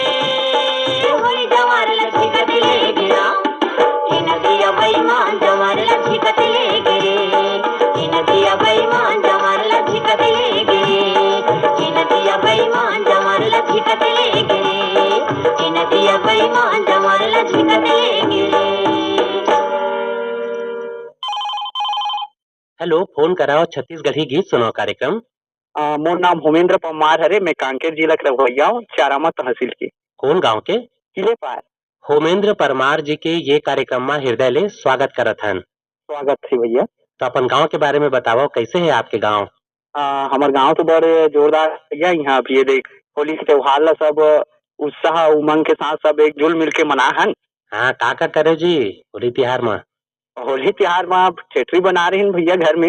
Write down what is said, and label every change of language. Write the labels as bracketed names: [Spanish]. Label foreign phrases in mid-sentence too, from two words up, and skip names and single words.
[Chhattisgarhi] बेईमान जवार लच्छी कतले गिरे, नदिया बेईमान जवार लच्छी कतले गिरे, नदिया बेईमान जवार लच्छी कतले गिरे, नदिया बेईमान जवार लच्छी कतले गिरे। हेलो, फोन कराओ छत्तीसगढ़ी गीत सुनाओ कार्यक्रम। मोर नाम होमेंद्र परमार हरे, मैं कांकेर जिला के रहुइया हूँ, चारामा तहसील के। कौन गांव के? किले पार। होमेंद्र परमार जी के ये कार्यक्रम में हृदय ले स्वागत करत हन। स्वागत है भैया। तो अपन गांव के बारे में बताओ, कैसे है आपके गांव? हमारे गांव तो बड़े जोरदार भैया, यहाँ अब ये देख होली के त्योहार ला सब उत्साह उमंग के साथ सब एकजुट मिल के मना हन। हाँ, का करे जी होली त्योहार में? होली त्योहार में आप छेटरी बना रहे हैं भैया घर में।